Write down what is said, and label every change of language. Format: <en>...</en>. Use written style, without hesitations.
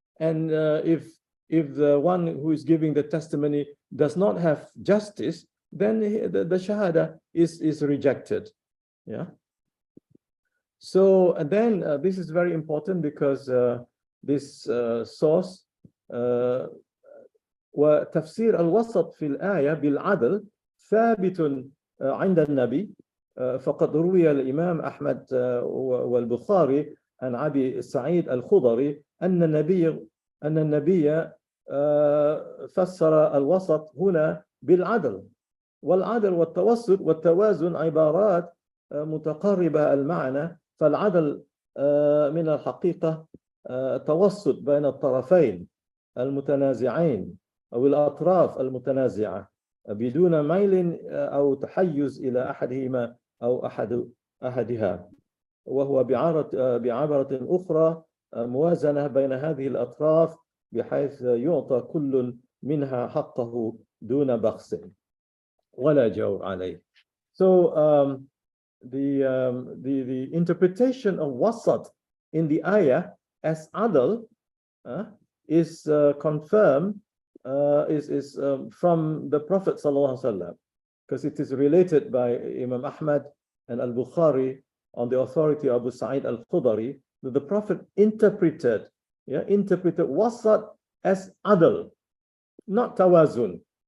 <en>And if the one who is giving the testimony does not have justice, then the shahada is rejected. Yeah. So and then this is very important because this source</en> <ar>وتفسير الوسط في الآية بالعدل ثابت عند النبي فقد روي الإمام أحمد والبخاري عن أبي سعيد الخضري أن النبي فسر الوسط هنا بالعدل، والعدل والتوسط والتوازن عبارات متقاربة المعنى، فالعدل من الحقيقة توسط بين الطرفين المتنازعين أو الأطراف المتنازعة بدون ميل أو تحيز إلى أحدهما أو أحدها، وهو بعبارة أخرى موازنة بين هذه الأطراف بحيث يعطى كل منها حقه دون بخس ولا جور عليه.</ar> <en>So the interpretation of wasat in the ayah as adl is confirmed, is from the Prophet ﷺ, because it is related by Imam Ahmad and Al-Bukhari on the authority of Abu Sa'id al-Khudari that the Prophet interpreted wasat as adl, not tawazun.</en>